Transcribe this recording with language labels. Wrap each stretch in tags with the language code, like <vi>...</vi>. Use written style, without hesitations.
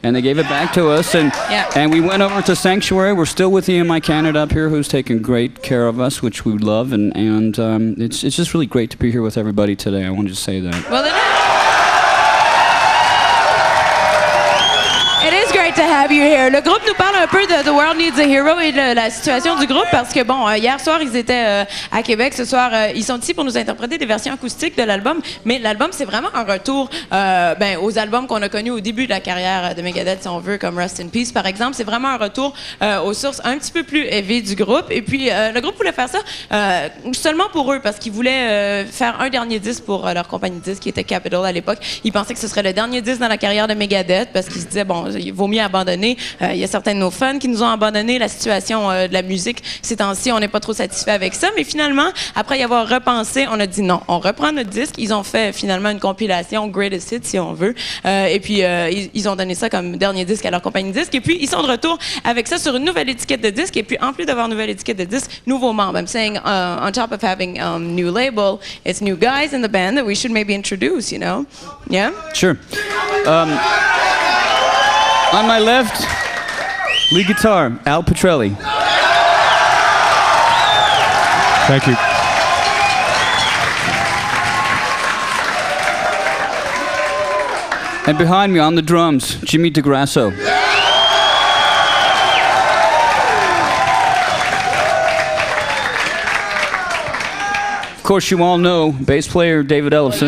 <en>And they gave it back to us. And and we went over to Sanctuary. We're still with EMI Canada up here, who's taking great care of us, which we love. And it's just really great to be here with everybody today. I wanted to say that. Well, it is great to have you here.</en> <fr>Le groupe nous parle un peu de The World Needs a Hero et de la situation du groupe parce que, bon, hier soir, ils étaient à Québec. Ce soir, ils sont ici pour nous interpréter des versions acoustiques de l'album. Mais l'album, c'est vraiment un retour aux albums qu'on a connus au début de la carrière de Megadeth, si on veut, comme Rest in Peace, par exemple. C'est vraiment un retour aux sources un petit peu plus heavy du groupe. Et puis, le groupe voulait faire ça seulement pour eux parce qu'ils voulaient faire un dernier disque pour leur compagnie de disques qui était Capitol à l'époque. Ils pensaient que ce serait le dernier disque dans la carrière de Megadeth parce qu'ils se disaient, bon, il vaut mieux mis à abandonner. Il y a certains de nos fans qui nous ont abandonné. La situation de la musique, ces temps-ci, on n'est pas trop satisfait avec ça. Mais finalement, après y avoir repensé, on a dit non, on reprend notre disque. Ils ont fait finalement une compilation Greatest Hits, si on veut. Et puis, ils ont donné ça comme dernier disque à leur compagnie de disques. Et puis, ils sont de retour avec ça sur une nouvelle étiquette de disque. Et puis, en plus d'avoir une nouvelle étiquette de disque, nouveaux membres.</fr> <en>I'm saying, on top of having new label, it's new guys in the band that we should maybe introduce, you know? Yeah? Sure. On my left, lead guitar, Al Petrelli. Thank you. And behind me on the drums, Jimmy DeGrasso. Of course, you all know bass player David Ellefson.</en>